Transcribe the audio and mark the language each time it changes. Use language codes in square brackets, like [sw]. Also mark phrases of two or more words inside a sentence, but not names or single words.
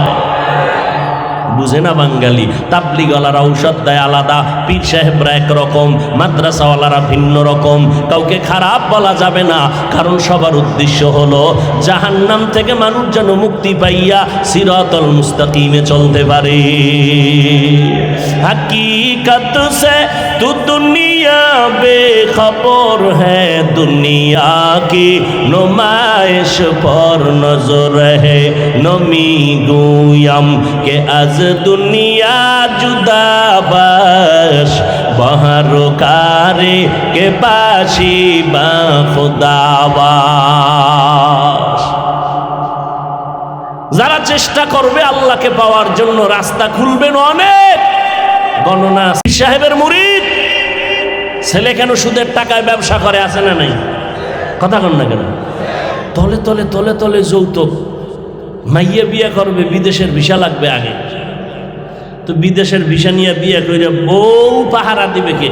[bn] বুঝে না বাঙালি? তাবলীগওয়ালারা ঔষধ দেয় আলাদা, পীর সাহেবরা একরকম, মাদ্রাসাওয়ালারা ভিন্ন রকম। কাউকে খারাপ বলা যাবে না, কারণ সবার উদ্দেশ্য হলো জাহান্নাম থেকে মানুষ যেন মুক্তি পাইয়া সিরাতুল মুস্তাকিমে চলতে পারে। [hi] हकीकत से तू दुनिया बेखबर है, दुनिया की नुमाइश पर नजर है। [fa] نمی‌گویم که از دنیا جدا باش، بهر کاری که باشی با خدا باش. [bn] যারা চেষ্টা করবে আল্লাহকে পাওয়ার জন্য রাস্তা খুলবেন অনেক। গণনা সাহেবের মুরিদ ছেলে কেন সুদের টাকায় ব্যবসা করে, আছে না নাই? কথা কন না কেন? তলে তলে তলে তলে যৌতুক, মাইয়া বিয়ে করবে, বিদেশের ভিসা লাগবে আগে, তো বিদেশের ভিসা নিয়ে বিয়ে করে বউ পাহারা দিবে কে?